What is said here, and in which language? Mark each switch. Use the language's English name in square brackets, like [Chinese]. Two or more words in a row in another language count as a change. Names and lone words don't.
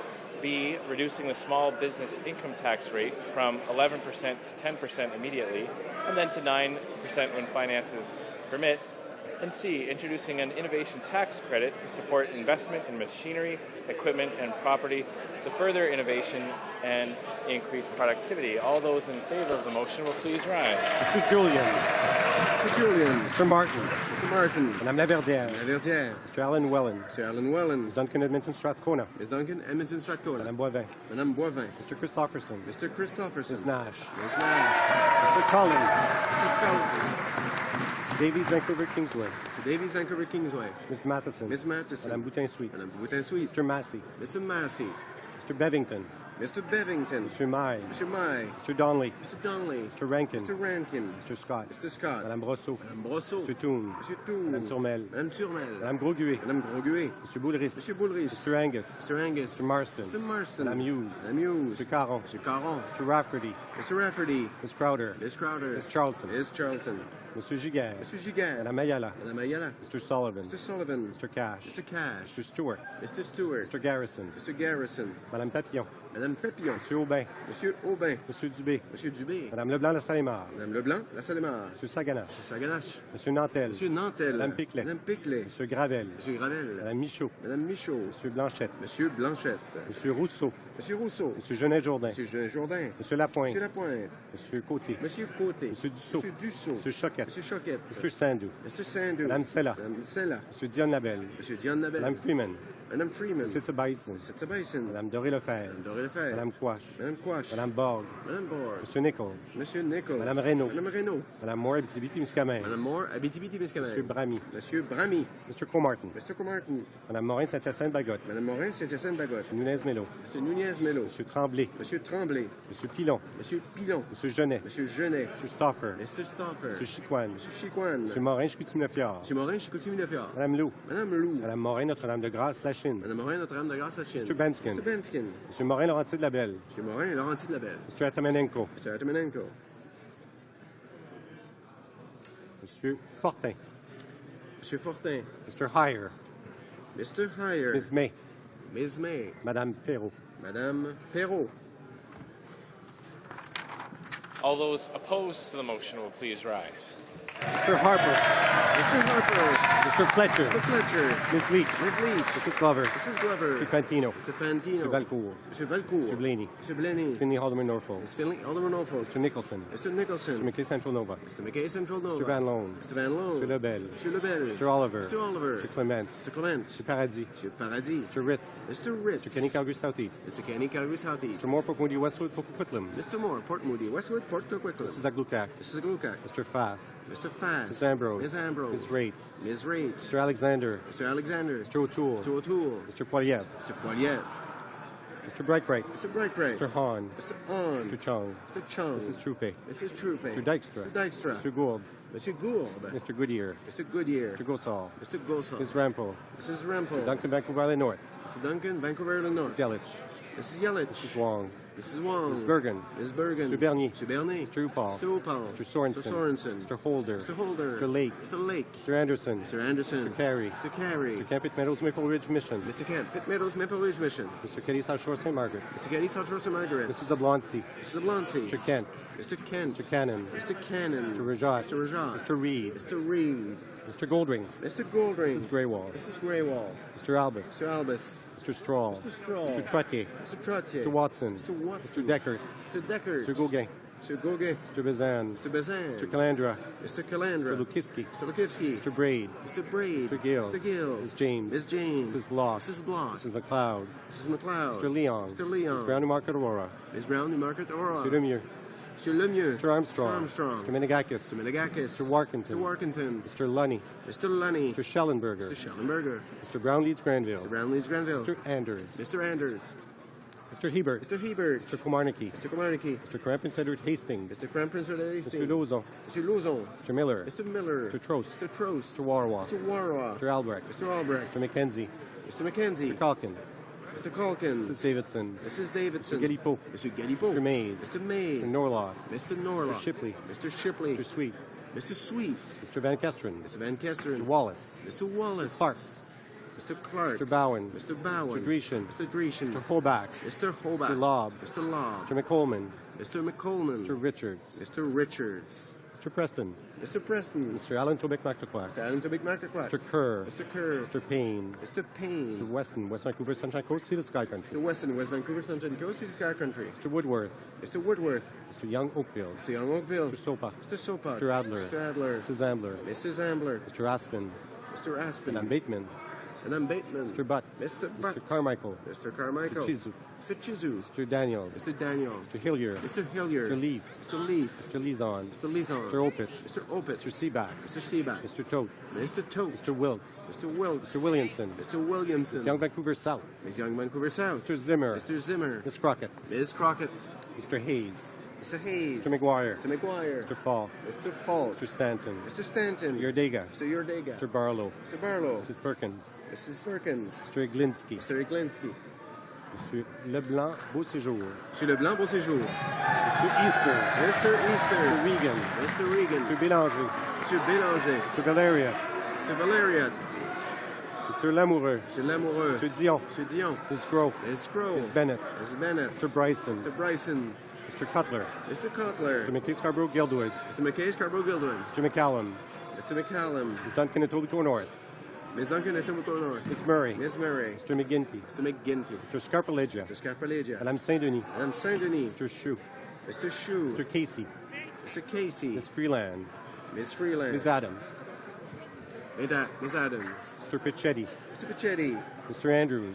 [English] B, reducing the small business income tax rate from 11% to 10% immediately, and then to 9% when finances permit, and C, introducing an innovation tax credit to support investment in machinery, equipment, and property to further innovation and increase productivity. All those in favor of the motion will please rise. Mr. Julian. Mr. Julian. Mr. Martin. Mr. Martin. Madame Laverdière. Laverdière. Mr. Alan Wellen. Mr. Alan Wellen. Ms. Duncan Edmonton Strathcona. Ms. Duncan Edmonton Strathcona. Madame Boivin. Madame Boivin. Mr. Christopherson. Mr. Christopherson. Ms. Nash. Ms. Nash. Mr. Collins. Mr. Collins. Davies, Vancouver, Kingsway. Mr. Davies, Vancouver, Kingsway. Ms. Matheson. Ms. Matheson. Madame Boutin-Sweet. Madame Boutin-Sweet. Mr. Massey. Mr. Massey. Mr. Bevington. Mr. Bevington. Mr. Mai. Mr. Mai. Mr. Donnelly. Mr. Donnelly. Mr. Rankin. Mr. Rankin. Mr. Scott. Mr. Scott. Madame Brosseau. Madame Brosseau. Mr. Toon. Monsieur Toon. Madame Turmel. Madame Turmel. Madame Grosguet. Madame Grosguet. Mr. Boulris. Monsieur Boulris. Mr. Angus. Mr. Angus. Mr. Marston. Mr. Marston. Madame Hughes. Madame Hughes. Mr. Caron. Mr. Caron. Mr. Rafferty. Mr. Rafferty. Ms. Crowder. Ms. Crowder. Ms. Charlton. Ms. Charlton. Mr. Giguère. Mr. Giguère. Madame Ayala. Madame Ayala. Mr. Sullivan. Mr. Sullivan. Mr. Cash. Mr. Cash. Mr. Stewart. Mr. Stewart. Mr. Garrison. Mr. Garrison. Madame Papillon. Madame Papillon. Monsieur Aubin. Monsieur Aubin. Monsieur Dubé. Monsieur Dubé. Madame Leblanc-Lasalle-Mar. Madame Leblanc, la Salemar. Monsieur Saganache. Monsieur Saganache. Monsieur Nantel. Monsieur Nantel. Madame Piclet. Madame Piclet. Monsieur Gravel. Monsieur Gravel. Madame Michaud. Madame Michaud. Monsieur Blanchette. Monsieur Blanchette. Monsieur Rousseau. Monsieur Rousseau. Monsieur Genet-Jourdain. Monsieur Jean Jourdain. Monsieur Lapointe. Monsieur Lapointe. Monsieur Côté. Monsieur Côté. Monsieur Dussault. Monsieur Dussault. Monsieur Choquette. Monsieur Choquette. Mr. Sandou. Mr. Sandou. Madame Sella. Madame Sella. Monsieur Dion Labelle. Monsieur Dion Labelle. Madame Freeman. Madame Freeman. Sitza Beitzen. Sitza Beitzen. Madame Doré-Lefebvre. Madame Doré-Lefebvre. Madame Quash. Madame Quash. Madame Borg. Madame Borg. Monsieur Nichols. Monsieur Nichols. Madame Reynaud. Madame Reynaud. Madame Moore, Abitibi-Témiscamingue. Madame Moore, Abitibi-Témiscamingue. Monsieur Bramy. Monsieur Bramy. Mr. Comartin. Mr. Comartin. Madame Morin, Saint-Hyacinthe-Bagotte. Madame Morin, Saint-Hyacinthe-Bagotte. Monsieur Nunez-Mélo. Monsieur Nunez-Mélo. Monsieur Tremblay. Monsieur Tremblay. Monsieur Pilon. Monsieur Pilon. Monsieur Genet. Monsieur Genet. Monsieur Stauffer. Mr. Stauffer. Monsieur Chicoine. Monsieur Chicoine. Monsieur Morin, Chicoutimi-Neuffiard. Monsieur Morin, Chicoutimi-Neuffiard. Madame Lou. Madame Lou. Madame Morin, Notre-Dame-de-Grâce, La Chine. Madame Morin, Notre-Dame de Grâce, La Chine. Mr. Benskin. Mr. Benskin. Monsieur Morin, Laurentier-de-la-Belle. Monsieur Morin, Laurentier de la Belle. Mr. Atamanenko. Mr. Atamanenko. Monsieur Fortin. Monsieur Fortin. Mr. Heyer. Mr. Heyer. Ms. May. Ms. May. Madame Perrault. Madame Perrault. All those opposed to the motion will please rise. Mr. Harper. Mr. Harper. Mr. Fletcher. Mr. Fletcher. Ms. Leach. Ms. Leach. Mrs. Glover. Mrs. Glover. Mr. Fantino. Mr. Fantino. Mr. Valcourt. Mr. Valcourt. Mr. Blaney. Mr. Blaney. Ms. Finley, Alderman Norfolk. Ms. Finley, Alderman Norfolk. Mr. Nicholson. Mr. Nicholson. Mr. McKay, Central Nova. Mr. McKay, Central Nova. Mr. Van Loan. Mr. Van Loan. Mr. Lebel. Mr. Lebel. Mr. Oliver. Mr. Oliver. Mr. Clement. Mr. Clement. Mr. Paradis. Mr. Paradis. Mr. Ritz. Mr. Ritz. Mr. Kenny, Calgary Southeast. Mr. Kenny, Calgary Southeast. Mr. Moore, Port Moody, Westwood, Port Coquitlam. Mr. Moore, Port Moody, Westwood, Port Coquitlam. Mrs. Aglukac. Mrs. Aglukac. Mr. Fast. Mr. Fast. Ms. Ambrose. Ms. Ambrose. Ms. Raitt. Ms. Raitt. Mr. Alexander. Mr. Alexander. Mr. O'Toole. Mr. O'Toole. Mr. Poilievre. Mr. Poilievre. Mr. Brightbright. Mr. Brightbright. Mr. Hahn. Mr. Hahn. Mr. Chung. Mr. Chung. Mrs. Troupe. Mrs. Troupe. Mr. Dykstra. Mr. Dykstra. Mr. Gould. Mr. Gould. Mr. Goodyear. Mr. Goodyear. Mr. Gosal. Mr. Gosal. Ms. Rampel. Mrs. Rampel. Duncan, Vancouver Island North. Mr. Duncan, Vancouver Island North. Mrs. Yelich. Mrs. Yelich. Mrs. Wong. Mrs. Wong. Ms. Bergen. Ms. Bergen. Mr. Bernier. Mr. Bernier. Mr. Upal. Mr. Upal. Mr. Sorensen. Mr. Sorensen. Mr. Holder. Mr. Holder. Mr. Lake. Mr. Lake. Mr. Anderson. Mr. Anderson. Mr. Carey. Mr. Carey. Mr. Camp Pitt Meadows Maple Ridge Mission. Mr. Camp Pitt Meadows Maple Ridge Mission. Mr. Kelly South Shore St. Margaret's. Mr. Getty South Shore St. Margaret's. Mrs. Abloncy. Mrs. Abloncy. Mr. Kent. Mr. Kent. Mr. Cannon. Mr. Cannon. Mr. Rajat. Mr. Rajat. Mr. Reed. Mr. Reed. Mr. Goldring. Mr. Goldring. Mrs. Greywall. Mrs. Greywall. Mr. Albus. Mr. Albus. Mr. Straw. Mr. Straw. Mr. Trottier. Mr. Trottier. Mr. Watson. Mr. Watson. Mr. Deckard. Mr. Deckard. Mr. Gauguin. Mr. Gauguin. Mr. Bazan. Mr. Bazan. Mr. Calandra. Mr. Calandra. Mr. Lukitsky. Mr. Lukitsky. Mr. Braid. Mr. Braid. Mr. Gill. Mr. Gill. Ms. James. Ms. James. Mrs. Block. Mrs. Block. Mrs. McLeod. Mrs. McLeod. Mr. Leon. Mr. Leon. Ms. Brown Newmarket Aurora. Ms. Brown Newmarket Aurora. Mr. Lemieux. Mr. Lemieux. Mr. Armstrong. Mr. Armstrong. Mr. Menegakis. Mr. Menegakis. Mr. Warkentin. Mr. Warkentin. Mr. Lunny. Mr. Lunny. Mr. Schellenberger. Mr. Schellenberger. Mr. Brown Leeds Granville. Mr. Brown Leeds Granville. Mr. Anders. Mr. Anders. Mr. Hebert. Mr. Hebert. Mr. Komarnicki. Mr. Komarnicki. Mr. Crampton Edward Hastings. Mr. Crampton Hastings. Mr. Lozon. Mr. Lozon. Mr. Miller. Mr. Miller. Mr. Trost. Mr. Trost. Mr. Warwa. Mr. Warwa. Mr. Albrecht. Mr. Albrecht. Mr. McKenzie. Mr. McKenzie. Mr. Calkins. Mr. Calkins. Mrs. Davidson. Mrs. Davidson. Mr. Galipo. Mr. Galipo. Mr. Mays. Mr. Mays. Mr. Norlaw. Mr. Norlaw. Mr. Shipley. Mr. Shipley. Mr. Sweet. Mr. Sweet. Mr. Van Kesteren. Mr. Van Kesteren. Mr. Wallace. Mr. Wallace. Mr. Clark. Mr. Clark. Mr. Bowen. Mr. Bowen. Mr. Dreeshen. Mr. Dreeshen. Mr. Holbach. Mr. Holbach. Mr. Lobb. Mr. Lobb. Mr. McColman. Mr. McColman. Mr. Richards. Mr. Richards. Mr. Preston. Mr. Preston. Mr. Allen Tobic McTaquac. Mr. Alan Tobic McTaquac. Mr. Kerr. Mr. Kerr. Mr. Payne. Mr. Payne. Mr. Weston, West Vancouver, Sunshine Coast, Sea to Sky Country. Mr. Weston, West Vancouver, Sunshine Coast, Sea to Sky Country. Mr. Woodworth. Mr. Woodworth. Mr. Young Oakville. Mr. Young Oakville. Mr. Sopa. Mr. Sopa. Mr. Adler. Mr. Adler. Mrs. Ambler. Mrs. Ambler. Mr. Aspin. Mr. Aspin. Madame Bateman. And I'm Bateman. Mr. Butt. Mr. Butt. Mr. Carmichael. Mr. Carmichael. Mr. Chizu. Mr. Chizu. Mr. Daniels. Mr. Daniels. Mr. Hillier. Mr. Hillier. Mr. Leaf. Mr. Leaf. Mr. Lizon. Mr. Lizon. Mr. Opitz. Mr. Opitz. Mr. Seaback. Mr. Seaback. Mr. Tote. Mr. Tote. Mr. Wilkes. Mr. Wilkes. Mr. Williamson. Mr. Williamson. Ms. Young Vancouver South. Ms. Young Vancouver South. Mr. Zimmer. Mr. Zimmer. Ms. Crockett. Ms. Crockett. Mr. Hayes. Mr. Hayes. Mr. McGuire. Mr. McGuire. Mr. Fall. Mr. Falk. Mr. Stanton. Mr. Stanton. Mr. Yordega. Mr. Yordega. Mr. Barlow. Mr. Barlow. Mrs. Perkins. Mrs. Perkins. Mr. Iglinski. Mr. Iglinski. Mr. Leblanc, Beau Séjour. Monsieur Leblanc, Beau Séjour. Mr. Easter. Mr. Easter. Mr. Regan. Mr. Regan. Mr. Bélanger. Monsieur Bélanger. Mr. Valeria. Mr. Valeria. Mr. Lamoureux. Mr. Lamoureux. Mr. Dion. Mr. Dion. Ms. Groh. Ms. Groh. Ms. Bennett. Ms. Bennett. Mr. Bryson. Mr. Bryson. Mr. Cutler. Mr. Cutler. Mr. McKay Scarborough Gildoyd. Mr. McKay Scarborough Gildoyd. Mr. McCallum. Mr. McCallum. Ms. Duncan Etobicoke North. Ms. Duncan at Etobicoke North. Ms. Murray. Ms. Murray. Mr. McGinty. Mr. McGinty. Mr. Scarpalegia. Mr. Scarpalegia. Madame Saint-Denis. Madame Saint-Denis. Mr. Chou. Mr. Chou. Mr. Casey. Mr. Casey. Ms. Freeland. Ms. Freeland. Ms. Adams. Ms. Adams. Mr. Pichetti. Mr. Pichetti. Mr. Andrews.